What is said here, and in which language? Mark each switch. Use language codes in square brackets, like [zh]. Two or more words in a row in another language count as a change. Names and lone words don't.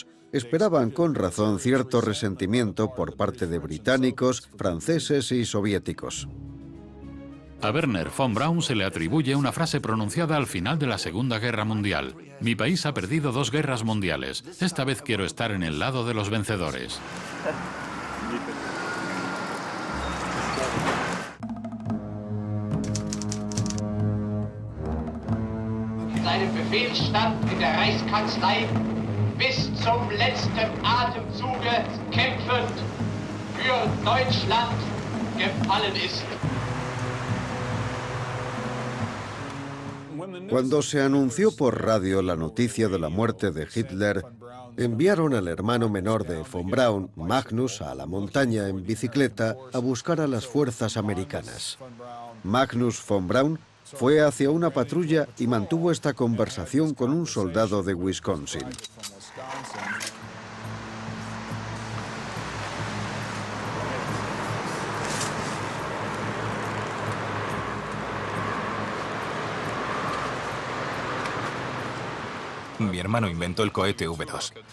[es] Esperaban con razón cierto resentimiento por parte de británicos, franceses y soviéticos. A Wernher von Braun se le atribuye una frase pronunciada al final de la Segunda Guerra Mundial. Mi país ha perdido 2 guerras mundiales. Esta vez quiero estar en el lado de los vencedores. [de] Seinem Befehl stand in der Reichskanzlei bis zum letzten Atemzuge kämpfend für Deutschland gefallen ist. [es] Cuando se anunció por radio la noticia de la muerte de Hitler, enviaron al hermano menor de von Braun, Magnus, a la montaña en bicicleta a buscar a las fuerzas americanas. Magnus von Braun fue hacia una patrulla y mantuvo esta conversación con un soldado de Wisconsin. Mi hermano inventó el cohete V2.